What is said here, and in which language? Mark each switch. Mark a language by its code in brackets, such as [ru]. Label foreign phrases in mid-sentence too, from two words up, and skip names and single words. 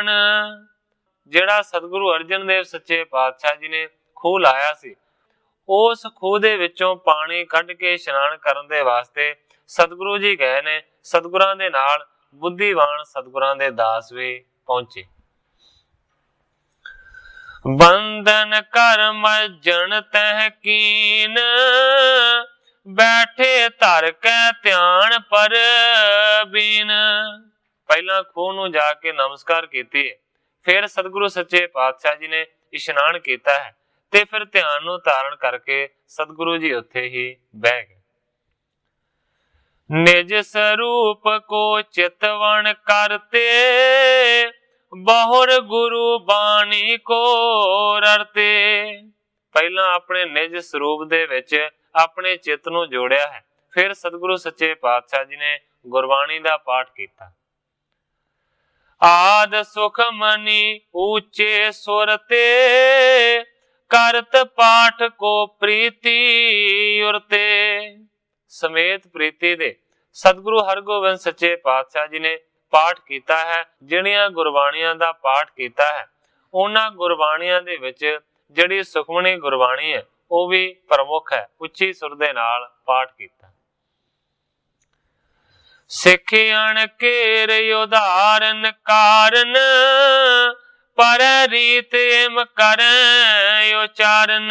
[pa] ਜੇੜਾ ਸਤਗੁਰੂ ਅਰਜਨ ਦੇਵ ਸੱਚੇ ਪਾਤਸ਼ਾਹ ਜੀ ਨੇ ਖੂਹ ਲਾਇਆ ਸੀ, ਉਸ ਖੂਹ ਦੇ ਵਿਚੋਂ ਪਾਣੀ ਕੱਢ ਕੇ ਇਸ਼ਨਾਨ ਕਰਨ ਦੇ ਵਾਸਤੇ ਸਤਗੁਰੂ ਜੀ ਗਏ ਨੇ। ਸਤਗੁਰਾਂ ਦੇ ਨਾਲ ਬੁੱਧੀਵਾਨ ਸਤਗੁਰਾਂ ਦੇ ਦਾਸ ਭੀ ਪਹੁੰਚੇ। [bra] बंधन कर्म जन तह कीन, बैठे धर कै ध्यान पर बीन। [pa] ਪਹਿਲਾ ਖੂਹ ਨੂੰ ਜਾ ਕੇ ਨਮਸਕਾਰ ਕੀਤੀ ਹੈ, ਫਿਰ ਸਤਗੁਰੂ ਸੱਚੇ ਪਾਤਸ਼ਾਹ ਜੀ ਨੇ ਇਸ਼ਨਾਨ ਕੀਤਾ ਹੈ, ਤੇ ਫਿਰ ਧਿਆਨ ਨੂੰ ਧਾਰਨ ਕਰਕੇ ਸਤਗੁਰੂ ਜੀ ਉੱਥੇ ਹੀ ਬਹਿ ਗਏ। [bra] निज स्वरूप को चितवन करते, बहुर गुरु बाणी को ररते। [pa] ਪਹਿਲਾ ਅਪਣੇ ਨਿਜ ਸਰੂਪ ਦੇ ਵਿਚ ਅਪਣੇ ਚਿੱਤ ਨੂੰ ਜੋੜਿਆ ਹੈ, ਫਿਰ ਸਤਗੁਰੂ ਸੱਚੇ ਪਾਤਸ਼ਾਹ ਜੀ ਨੇ ਗੁਰਬਾਣੀ ਦਾ ਪਾਠ ਕੀਤਾ। [bra] आद सुख मनी ऊंचे सुर ते, करत पाठ को प्रीति उरते। [pa] ਸਮੇਤ ਪ੍ਰੀਤੀ ਦੇ ਸਤਗੁਰੂ ਹਰਗੋਬਿੰਦ ਸੱਚੇ ਪਾਤਸ਼ਾਹ ਜੀ ਨੇ ਪਾਠ ਕੀਤਾ ਹੈ। ਜਿਹੜੀਆਂ ਗੁਰਬਾਣੀਆਂ ਦਾ ਪਾਠ ਕੀਤਾ ਹੈ, ਉਨ੍ਹਾਂ ਗੁਰਬਾਣੀਆਂ ਦੇ ਵਿਚ ਜਿਹੜੀ ਸੁਖਮਨੀ ਗੁਰਬਾਣੀ ਹੈ ਉਹ ਭੀ ਪ੍ਰਮੁੱਖ ਹੈ, ਉੱਚੀ ਸੁਰ ਦੇ ਨਾਲ ਪਾਠ ਕੀਤਾ। [bra] सिखियन केर उदाहरण कारण, पर रीत एम करैं उचारन।